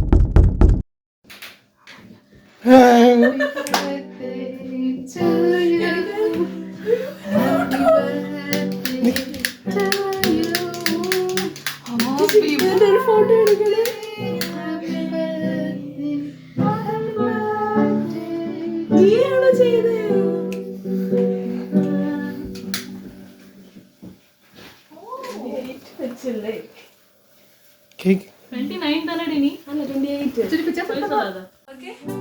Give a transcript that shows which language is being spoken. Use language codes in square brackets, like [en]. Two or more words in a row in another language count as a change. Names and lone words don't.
[ml] ഫോട്ടോ എടുക്കണേ, നീയാണോ ചെയ്തേ? [en] Cake. [ta] 29 தானே நீ? [ml] അല്ല 28. [ta] திருப்பி செப்பல் சொல்லாத. [en] Okay.